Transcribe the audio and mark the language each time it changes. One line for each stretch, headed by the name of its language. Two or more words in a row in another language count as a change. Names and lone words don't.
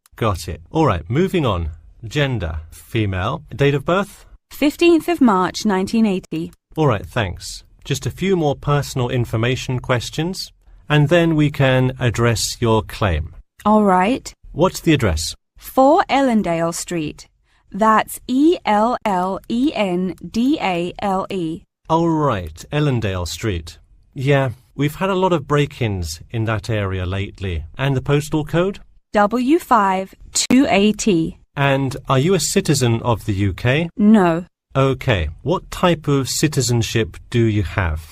English: Got it. All right, moving on. Gender, female. Date of birth? 15th of March, 1980. All right, thanks. Just a few more personal information questions, and then we can address your claim. All right. What's the address? 4 Ellendale Street. That's E-L-L-E-N-D-A-L-E. Oh, right, Ellendale Street. Yeah, we've had a lot of break-ins in that area lately. And the postal code? W5 2AT. And are you a citizen of the UK? No. Okay, what type of citizenship do you have?